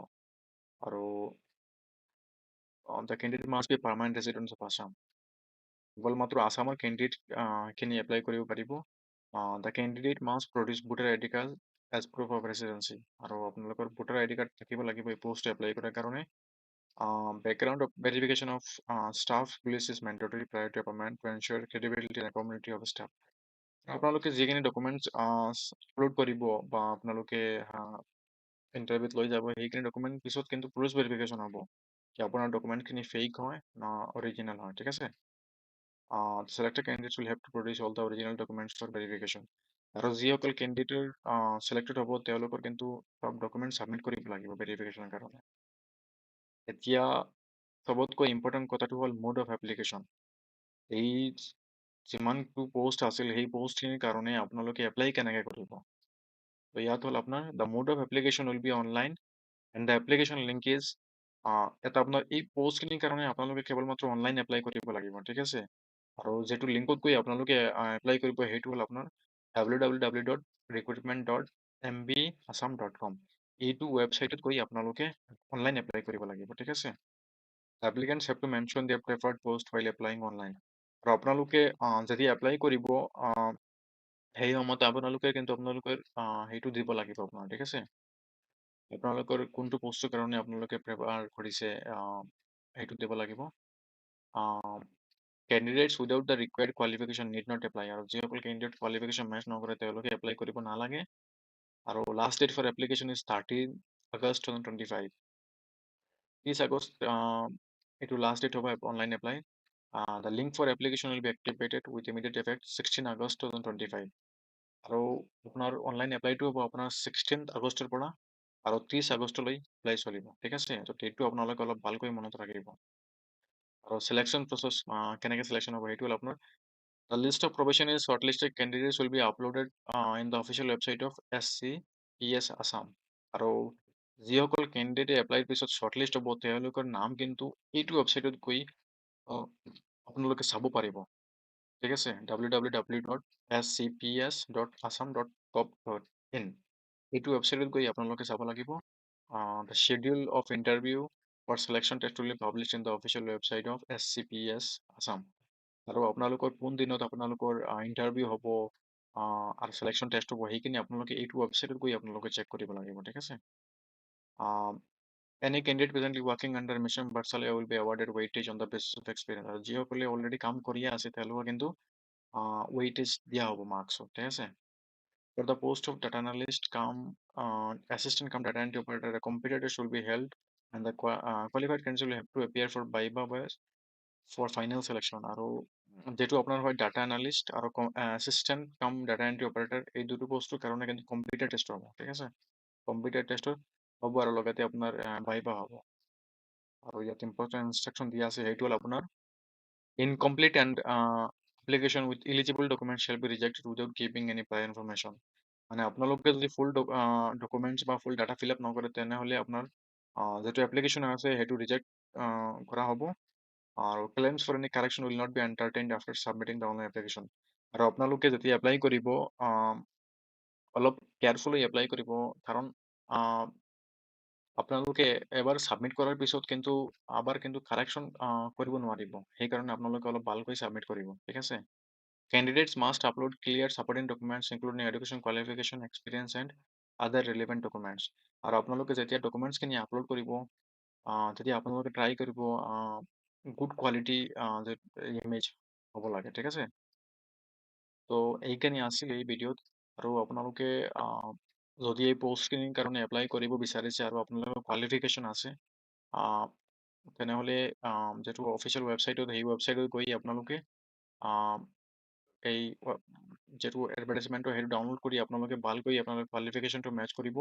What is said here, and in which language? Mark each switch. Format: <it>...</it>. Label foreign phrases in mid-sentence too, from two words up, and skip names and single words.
<en>আৰু the candidate must be permanent resident of Assam.</en> <as>কেৱল মাত্ৰ আছামৰ কেণ্ডিডেট খিনি এপ্লাই কৰিব পাৰিব।</as> <en>the candidate must produce voter ID card as proof of residency.</en> <as>আৰু আপোনালোকৰ</as> <en>voter ID card</en> <as>থাকিব লাগিব এই পোষ্ট এপ্লাই কৰাৰ কাৰণে।</as> <en>Background of verification of staff police is mandatory prior to appointment to ensure credibility and community of staff.</en> <as>আপোনালোকে যিখিনি</as> <en>documents upload</en> <as>কৰিব বা আপোনালোকে ইণ্টাৰভিউত লৈ যাব সেইখিনি ডকুমেণ্ট পিছত কিন্তু</as> <en>police verification</en> <as>হ'ব কি আপোনাৰ ডকুমেণ্টখিনি ফেক হয় না অৰিজিনেল হয়, ঠিক আছে।</as> <en>Selected candidates will have to produce all the original documents for verification.</en> <as>আৰু যিসকল কেণ্ডিডেটৰ চিলেক্টেড হ'ব তেওঁলোকৰ কিন্তু চব</as> <en>document submit</en> <as>কৰিব লাগিব ভেৰিফিকেশ্যনৰ কাৰণে। এতিয়া চবতকৈ ইম্পৰ্টেণ্ট কথাটো হ'ল</as> <en>mode of application.</en> <as>এই যিমানটো পোষ্ট আছিল সেই পোষ্টখিনিৰ কাৰণে আপোনালোকে এপ্লাই কেনেকৈ কৰিব। তো ইয়াত হ'ল আপোনাৰ</as> <en>the mode of application will be online and the application link is</en> <as>এটা আপোনাৰ এই পোষ্টখিনিৰ কাৰণে আপোনালোকে কেৱল মাত্ৰ</as> <en>online apply</en> <as>কৰিব লাগিব, ঠিক আছে। আৰু যিটো লিংকত গৈ আপোনালোকে এপ্লাই কৰিব সেইটো হ'ল আপোনাৰ www.recruitment.mbassam.com। এইটো ৱেবছাইটত গৈ আপোনালোকে</as> <en>online apply</en> <as>কৰিব লাগিব, ঠিক আছে।</as> <en>Applicants have to mention their preferred post while applying online.</en> <as>আৰু আপোনালোকে যদি এপ্লাই কৰিব সেই সময়ত আপোনালোকে কিন্তু আপোনালোকৰ সেইটো দিব লাগিব আপোনাৰ, ঠিক আছে। আপোনালোকৰ কোনটো পোষ্টৰ কাৰণে আপোনালোকে প্ৰিপেয়াৰ কৰিছে সেইটো দিব লাগিব।</as> <en>Candidates without the required qualification need not apply।</en> <as>আৰু যিসকল</as> <en>candidate qualification match</en> <as>নকৰে তেওঁলোকে এপ্লাই কৰিব নালাগে।</as> <en>আৰু last date for application is 13 August 2025.</en> <as>30 আগষ্ট এইটো</as> <en>last date</en> <as>হ'ব</as> <en>online apply. The link for application will be activated with immediate effect 16 August 2025।</en> <as>আৰু আপোনাৰ</as> <en>online applyটো</en> <as>হ'ব আপোনাৰ 16 আগষ্টৰ পৰা আৰু 30 আগষ্টলৈ এপ্লাই চলিব, ঠিক আছে। তো ডেটটো আপোনালোকে অলপ ভালকৈ মনত ৰাখিব। আৰু চিলেকশ্যন প্ৰচেছ কেনেকৈ চিলেকশ্যন হ'ব সেইটো হ'ল আপোনাৰ</as> <en>The list of provisionally shortlisted candidates will be uploaded in the official website of SCPS Assam।</en> <as>আৰু যিসকল</as> <en>candidateে applyৰ</en> <as>পিছত শ্বৰ্টলিষ্ট হ'ব তেওঁলোকৰ নাম কিন্তু এইটো ৱেবছাইটত গৈ আপোনালোকে চাব পাৰিব, ঠিক আছে। www.scps.assam.gov.in এইটো ৱেবছাইটত গৈ আপোনালোকে চাব লাগিব।</as> <en>The schedule of interview for selection test will be published in the official website of SCPS Assam।</en> <as>আৰু আপোনালোকৰ কোন দিনত আপোনালোকৰ ইণ্টাৰভিউ হ'ব আৰু</as> <en>selection test</en> <as>হ'ব সেইখিনি আপোনালোকে এইটো ৱেবছাইটত গৈ আপোনালোকে চেক কৰিব লাগিব, ঠিক আছে।</as> <en>Any candidate presently working under Mission Vatsalya will be awarded weightage on the basis of experience।</en> <as>আৰু যিসকলে অলৰেডি কাম কৰিয়ে আছে তেওঁলোকৰ কিন্তু weightage দিয়া হ'ব মাৰ্কছত, ঠিক আছে।</as> <en>For the post of data analyst come assistant come data entry operator, a computer test will be held and the qualified candidates will have to appear for viva for final selection।</en> <as>আৰু যেটো আপোনাৰ হয়</as> <en>data analyst</en> <as>আৰু</as> <en>assistant cum data entry operator</en> <as>এই দুটো বস্তুৰ কাৰণে কিন্তু</as> <en>computer test</en> <as>হ'ব, ঠিক আছে।</as> <en>computer testৰ</en> <as>হ'ব আৰু লগতে আপোনাৰ ভাইবা হ'ব। আৰু ইয়াত ইম্পৰ্টেণ্ট ইনষ্ট্ৰাকশ্যন দিয়া আছে সেইটো হ'ল আপোনাৰ</as> <en>incomplete and application with eligible documents shall be rejected without giving any prior information।</en> <as>মানে আপোনালোকে যদি</as> <en>full documents</en> <as>বা</as> <en>full data fill up</en> <as>নকৰে তেনেহ'লে আপোনাৰ যিটো এপ্লিকেশ্যন আছে সেইটো ৰিজেক্ট কৰা হ'ব।</as> <en>আৰু claims for any correction will not be entertained after submitting the online application।</en> <as>আৰু আপোনালোকে যেতিয়া এপ্লাই কৰিব অলপ</as> <en>carefully apply</en> <as>কৰিব কাৰণ আপোনালোকে এবাৰ ছাবমিট কৰাৰ পিছত কিন্তু আবাৰ কিন্তু কাৰেকশ্যন কৰিব নোৱাৰিব, সেইকাৰণে আপোনালোকে অলপ ভালকৈ ছাবমিট কৰিব, ঠিক আছে।</as> <en>Candidates must upload clear supporting documents including education qualification experience and other relevant documents।</en> <as>আৰু আপোনালোকে যেতিয়া</as> <en>documentsখিনি upload</en> <as>কৰিব তেতিয়া আপোনালোকে ট্ৰাই কৰিব</as> <en>good quality image</en> <as>হ'ব লাগে, ঠিক আছে। তো এইখিনি আছিল এই ভিডিঅ'ত। আৰু আপোনালোকে যদি এই পোষ্টখিনিৰ কাৰণে এপ্লাই কৰিব বিচাৰিছে আৰু আপোনালোকৰ কোৱালিফিকেশ্যন আছে তেনেহ'লে যিটো</as> <en>official websiteত</en> <as>সেই ৱেবছাইটত গৈ আপোনালোকে এই যিটো এডভাৰটাইজমেণ্টৰ সেইটো ডাউনলোড কৰি আপোনালোকে ভালকৈ আপোনালোকে</as> <en>qualificationটো match</en> <as>কৰিব।</as>